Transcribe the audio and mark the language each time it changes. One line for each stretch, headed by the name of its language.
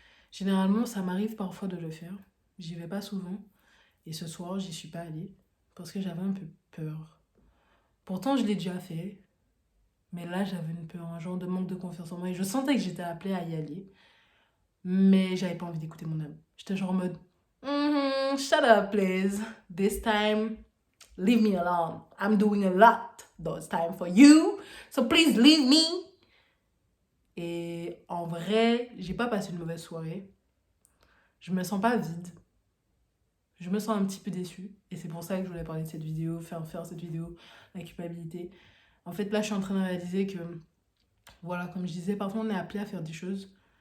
French: Généralement, ça m'arrive parfois de le faire. J'y vais pas souvent. Et ce soir, j'y suis pas allée parce que j'avais un peu peur. Pourtant, je l'ai déjà fait. Mais là, j'avais une peur, un genre de manque de confiance en moi. Et je sentais que j'étais appelée à y aller. Mais j'avais pas envie d'écouter mon âme. J'étais genre en mode,
English: shut up, please. This time, leave me alone. I'm doing a lot those time for you. So please leave me.
French: Et en vrai, j'ai pas passé une mauvaise soirée. Je me sens pas vide. Je me sens un petit peu déçue. Et c'est pour ça que je voulais parler de cette vidéo, faire cette vidéo, la culpabilité. En fait, là, je suis en train de réaliser que, voilà, comme je disais, parfois on est appelé à faire des choses.